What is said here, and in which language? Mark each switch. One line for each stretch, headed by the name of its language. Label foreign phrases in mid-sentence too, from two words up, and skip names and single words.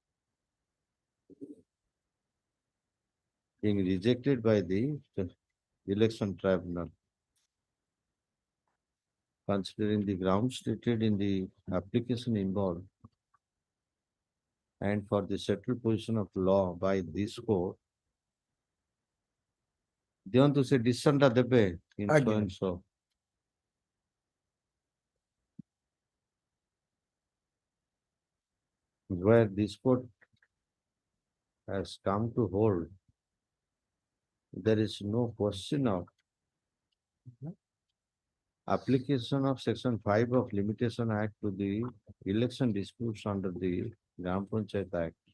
English: Being rejected by the election tribunal. Considering the grounds stated in the application involved and for the settled position of law by this court,
Odia: ଦିଅନ୍ତୁ ସେ decision ଟା ଦେବେ
English: in so
Odia: ଆଜ୍ଞା।
English: and so. Where this court has come to hold, there is no question of application of section 5 of Limitation Act to the election disputes under the Gram Panchayat Act.